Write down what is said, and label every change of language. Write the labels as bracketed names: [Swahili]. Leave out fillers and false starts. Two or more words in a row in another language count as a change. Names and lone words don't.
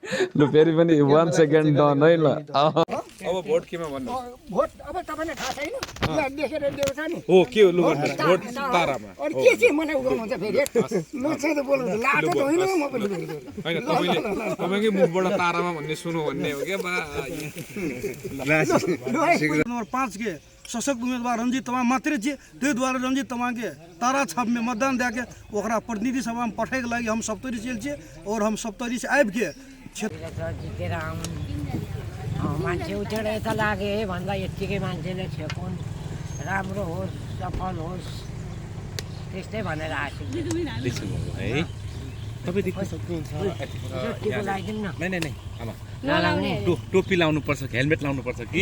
[Nepali] लु फेरि पनि 1 सेकेन्ड डन है ल अब भोट केमा भन्नु भोट अब तपाईलाई थाहा छैन यहाँ देखेर ल्याउँछ नि हो के हो लु भन्नु भोट तारामा अनि के चाहिँ मलाई उगाउनुहुन्छ फेरि ल चाहिँ त बोल्नु लाटो त होइन म पनि हैन तपाईकै मुखबाट तारामा भन्ने सुनु भन्ने हो के बा [Maithili] नंबर 5 के सशक्त उम्मीदवार रंजीत तमांग मात्र जे ते द्वारा रंजीत तमांग के तारा छाप में मतदान दे के ओकरा प्रतिनिधि सभा में पठाए के लागि हम सप्तरी चल छे और हम सप्तरी से आबि के [Nepali] जितेर आउनु मान्छे उठेर यता लागे भन्दा यत्तिकै मान्छेले छेकुन् राम्रो होस् सफल होस् त्यस्तै भनेर आएको है तपाई देख्न सक्नुहुन्छ नै टोपी लाउनु पर्छ हेलमेट लाउनु पर्छ कि